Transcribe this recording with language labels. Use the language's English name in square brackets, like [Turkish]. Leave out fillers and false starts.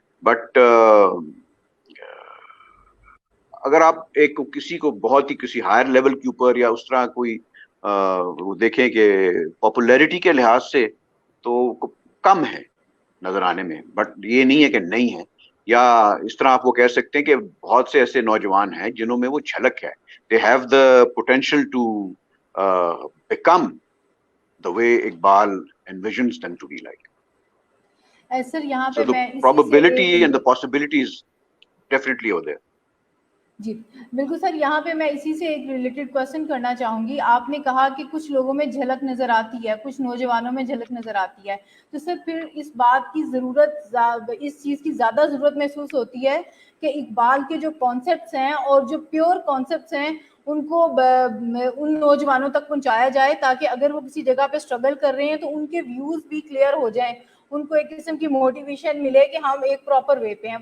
[Urdu] But اگر آپ ایک کسی کو بہت ہی کسی ہائر لیول کے اوپر یا اس طرح کوئی وہ دیکھیں کہ پاپولیرٹی کے لحاظ سے تو کم ہے نظر آنے میں, بٹ یہ نہیں ہے کہ نہیں ہے. یا اس طرح آپ وہ کہہ سکتے ہیں کہ بہت سے ایسے نوجوان ہیں جنہوں میں وہ جھلک ہے. [English] They have the potential to become the way Iqbal envisions them to be like. [Urdu] سر یہاں پہ [English] So the [Urdu] میں [English] probability and the possibilities definitely are there. [Urdu] جی بالکل سر, یہاں پہ میں اسی سے ایک ریلیٹڈ کوشچن کرنا چاہوں گی. آپ نے کہا کہ کچھ لوگوں میں جھلک نظر آتی ہے, کچھ نوجوانوں میں جھلک نظر آتی ہے, تو سر پھر اس بات کی ضرورت, اس چیز کی زیادہ ضرورت محسوس ہوتی ہے کہ اقبال کے جو کانسیپٹس ہیں اور جو پیور کانسیپٹس ہیں ان کو ان نوجوانوں تک پہنچایا جائے, تاکہ اگر وہ کسی جگہ پہ اسٹرگل کر رہے ہیں تو ان کے ویوز بھی کلیئر ہو جائیں, ان کو ایک قسم کی موٹیویشن ملے کہ ہم ایک پراپر وے پہ ہیں.